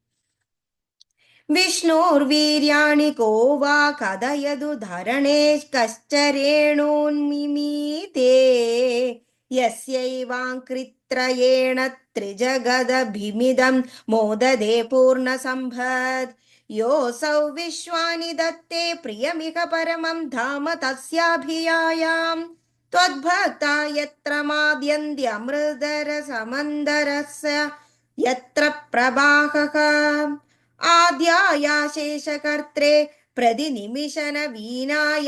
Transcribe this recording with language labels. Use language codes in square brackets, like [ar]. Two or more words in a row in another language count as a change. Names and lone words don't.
[sa] വിഷ്ണോർവീര്യാണി കോ വാ കഥയതു ധരണേ കശ്ചരേണോന്മിമീതേ യസ്യൈവാങ്കൃത്രയേണ ത്രിജഗദഭിമിദം മോദദേ പൂർണ്ണസമ്പദ് യോऽസൗ വിശ്വാനി ദത്തേ പ്രിയമിക പരമം ധാമ തസ്യാഭിയായാം त्वद्भक्ता यत्र माद्यन्त्यमृतरसमन्दरस्य यत्र प्रवाहः आद्यायाशेषकर्त्रे प्रतिनिमिषन वीणाय